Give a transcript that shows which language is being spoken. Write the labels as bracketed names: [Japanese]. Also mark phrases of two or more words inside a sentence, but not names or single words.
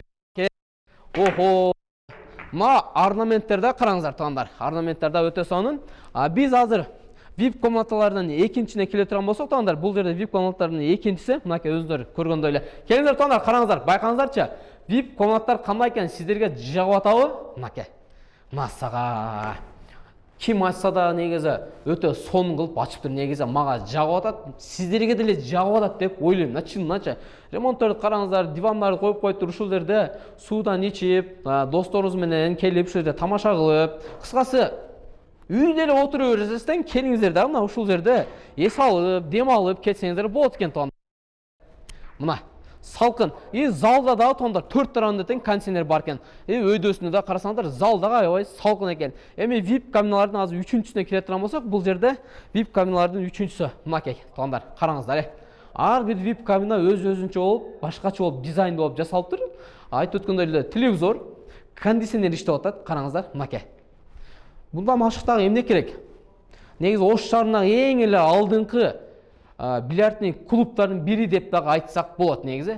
[Kazakh] Охо. Ма орнаменттерде қараңыздар туғандар. Орнаменттерде өте сонын. Біз азыр VIP комнаталарынан екіншісіне келе тұрған болсақ туғандар, бұл жерде VIP комнаталарының екіншісі, мынакей өздері көргендей эле. Келіңіздер туғандар, қараңыздар, байқаңыздарчы. VIP комнаттар қандай екен сіздерге жагып атабы? Мынакей. Масаға. Ким açsa да негізі өте сон қылып ашып тұр, негізі маға жагып атат, сіздерге деле жагып атат деп ойлаймын. Чыныначы. [Kyrgyz] Ремонтторду караңыздар, дивандарды коюп коюптур, ушул жерде суудан ичип, досторуңуз менен келип ушул жерде тамаша кылып, кыскасы үйдө эле отуруп бересиздер, келиңиздер да мына ушул жерде эс алып, дем алып кетсеңиздер болот экен туган. [Kazakh] Мына салқын. Залда да туғандар 4 тарауында тең кондиционер бар екен. [Kyrgyz] Өйдөсүнө да карасаңдар, залдага аябай салқын екен. Эми VIP каминалардын азыр 3-чүсүнө келе турган болсок, бул жерде VIP каминалардын 3-чүсү мынакей туғандар. Караңыздар. Ар бир VIP камина өз-өзүнчө болуп, башкача болуп, дизайн болуп жасалыптыр. Айтып өткөндөй эле телевизор, кондиционер иштеп атат. Караңыздар, мынакей. Мында машыктагы эмне керек? Негизи Ош шаарынын эң эле алдыңкы бильярдный клубтардың бири деп дагы айтсак болот негизи.